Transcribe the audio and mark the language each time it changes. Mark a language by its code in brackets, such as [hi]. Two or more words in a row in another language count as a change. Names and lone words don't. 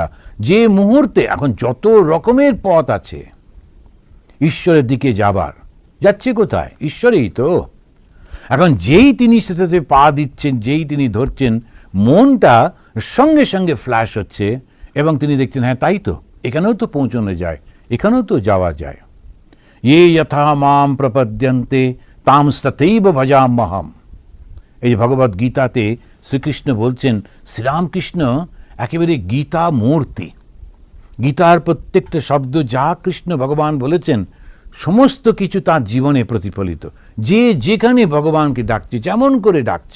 [bn] যে মুহূর্তে এখন যত রকমের পথ আছে ঈশ্বরের দিকে যাবার, যাচ্ছে কোথায়? ঈশ্বরেই তো। এখন যেই তিনি সেটাতে পা দিচ্ছেন, যেই তিনি ধরছেন, মনটা সঙ্গে সঙ্গে ফ্ল্যাশ হচ্ছে এবং তিনি দেখছেন হ্যাঁ তাই তো, এখানেও তো পৌঁছানো যায়, এখানেও তো যাওয়া যায়। [sa] ये यथा माम प्रपद्यन्ते ताम तथैव भजाम्यहम। [bn] এই ভগবদ গীতাতে শ্রীকৃষ্ণ বলছেন, শ্রীরামকৃষ্ণ একেবারে গীতা মূর্তি। গীতার প্রত্যেকটা শব্দ যা কৃষ্ণ ভগবান বলেছেন সমস্ত কিছু তার জীবনে প্রতিফলিত। যে যেখানে ভগবানকে ডাকছে, যেমন করে ডাকছে।